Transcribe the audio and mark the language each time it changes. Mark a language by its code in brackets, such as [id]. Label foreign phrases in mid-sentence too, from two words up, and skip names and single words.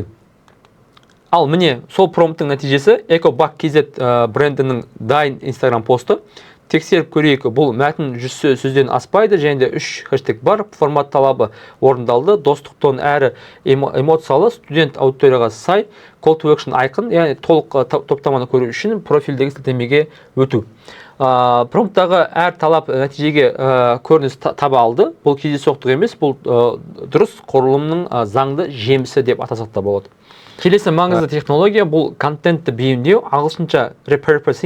[kk] Ал міне сол промпттың нәтижесі EcoBug.kz брендінің дайын Instagram посты. Тексеріп көрейік, бұл мәтін 100 сөзден аспайды, және де 3 хэштег бар. Формат талабы орындалды, достық тон әрі эмоциялы, студент аудиторияға сай, [en] call to action [kk] айқын, яғни толық топтаманы көру үшін профильдегі сілтемеге өту. Промпттағы әр талап нәтижеге көрініс таба алды. Бұл кездейсоқтық емес, бұл дұрыс құрылымның заңды жемісі деп атасақ та болады. Келесі маңызды технология бұл контентті бейімдеу, ағылшынша repurposing.